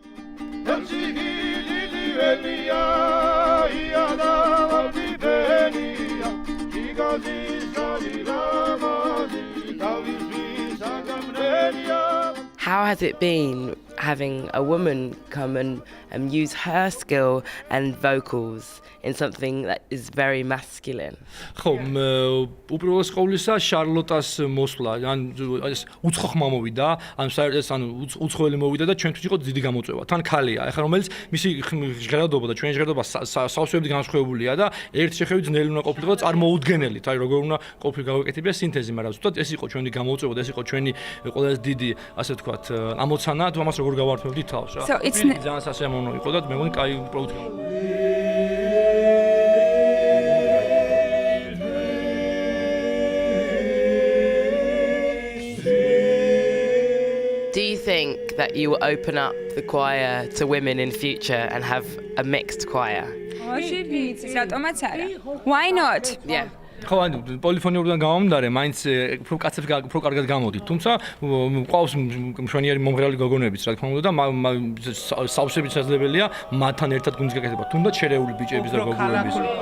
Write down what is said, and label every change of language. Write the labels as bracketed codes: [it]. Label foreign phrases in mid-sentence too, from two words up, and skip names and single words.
[en] How has it been having a woman come and use her skill and vocals in something that is very masculine? [ka] ხო, უპირველეს ყოვლისა შარლოტას მოსვლა, ან ეს უცხო ხმა მოვიდა, ან საერთოდ ან უცხოელი მოვიდა და ჩვენთვის იყო დიდი გამოწვევა. თან ქალია, ეხლა რომელიც მისი ჟღერადობა და ჩვენი ჟღერადობა სავსეებით განსხვავებულია და ერთ შეხევით ძნელი უნდა ყოფილიყო წარმოუდგენელით, აი როგორ უნდა ყოფილი გავაკეთებია სინთეზი, მაგრამ ზუსტად ეს იყო ჩვენი გამოწვევა და ეს იყო ჩვენი ყველაზე დიდი, ასე ვთქვათ, ამოცანა, თუ ამას როგორ გავართმევდით თავს რა. ძალიან სასიამოვნო იყო და მე მგონი კაი პროდუქტი. [en] Do you think that you will open up the choir to women in future and have a mixed choir? Why not? Yeah. [ka] ხო, ანუ პოლიფონიურიდან გამომდარე, მაინც უფრო კაცებს უფრო კარგად გამოდით. თუმცა მყავს მშვენიერი მომღერალი გოგონებიც, რა თქმა უნდა, და სავსებით შესაძლებელია მათთან ერთად გუნდს გაკეთება, თუნდაც შერეული ბიჭების და გოგონების.